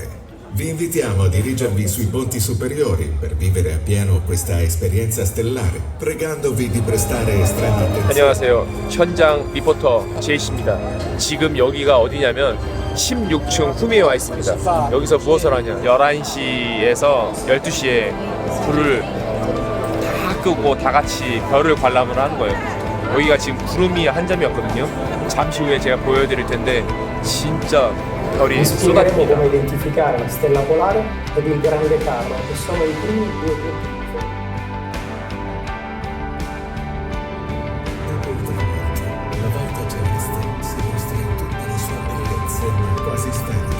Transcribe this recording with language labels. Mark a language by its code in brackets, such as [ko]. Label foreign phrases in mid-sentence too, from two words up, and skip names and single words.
[it] Vi invitiamo a dirigervi sui ponti superiori per vivere appieno questa esperienza stellare, pregandovi di prestare estrema attenzione. [ko] 안녕하세요. 현장 리포터 제이씨입니다. 지금 여기가 어디냐면 16층 후미에 와 있습니다. 여기서 무엇을 하냐? 11시에서 12시에 불을 다 끄고 다 같이 별을 관람을 하는 거예요. 여기가 지금 구름이 한 점이었거든요. 잠시 후에 제가 보여드릴 텐데 진짜 별이 쏟아집니다. [it] come identificare la stella polare ed il grande carro, che sono i primi due punti. Dopo il tramonto, la volta celeste si mostra in tutta la sua bellezza quasi sferica.